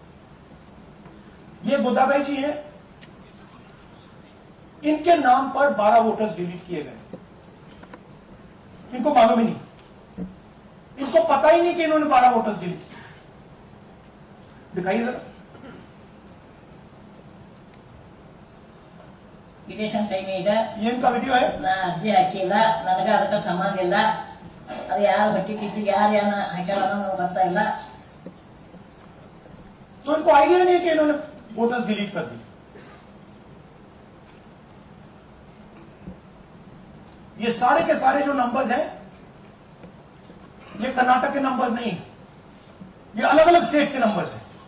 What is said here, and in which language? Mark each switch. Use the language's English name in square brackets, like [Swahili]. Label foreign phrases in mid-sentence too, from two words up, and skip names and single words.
[Hindi] ये गोदाबाई जी हैं, इनके नाम पर 12 [English] voters delete [Hindi] किए गए। इनको मालूम ही नहीं, इनको पता ही नहीं कि इन्होंने 12 [English] voters delete [Hindi] किए। दिखाइए जरा। [English] petition time ಈಗ [Hindi] ये इनका वीडियो है। [Kannada] ನಾ ಅರ್ಜಿ ಹಾಕಿಲ್ಲ, ನನಗ ಅದಕ್ಕೆ ಸಂಬಂಧ ಇಲ್ಲ, ಅದು ಯಾರು ಬಟ್ಟಿ ಕಿಚ್ಚಿಗೆ ಯಾರು ಏನ ಹಾಕ್ಯಾರ ಅನ್ನೋದು ಗೊತ್ತಾಗಿಲ್ಲ। [Hindi] तो इनको आइडिया नहीं है कि इन्होंने [English] voters delete [Hindi] कर दी। ये सारे के सारे जो नंबर्स हैं, ये कर्नाटक के नंबर्स नहीं है, ये अलग अलग स्टेट के नंबर्स हैं।